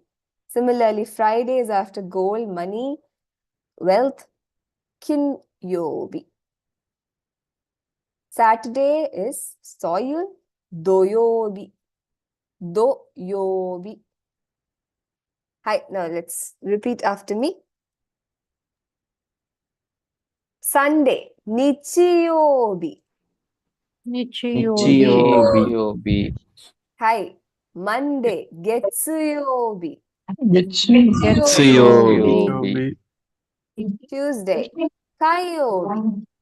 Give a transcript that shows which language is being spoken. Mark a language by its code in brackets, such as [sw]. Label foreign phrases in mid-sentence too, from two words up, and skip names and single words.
[en] Similarly, Friday is after gold, money, wealth, [ja] 金曜日. [en] Saturday is soil, [ja] 土曜日. 土曜日. Hi, [en] now let's repeat after me. Sunday, [ja] 日曜日. 日曜日. [en] Hi. Monday, Getsuyobi. [ja] 月曜日. [en] Tuesday, Kayobi.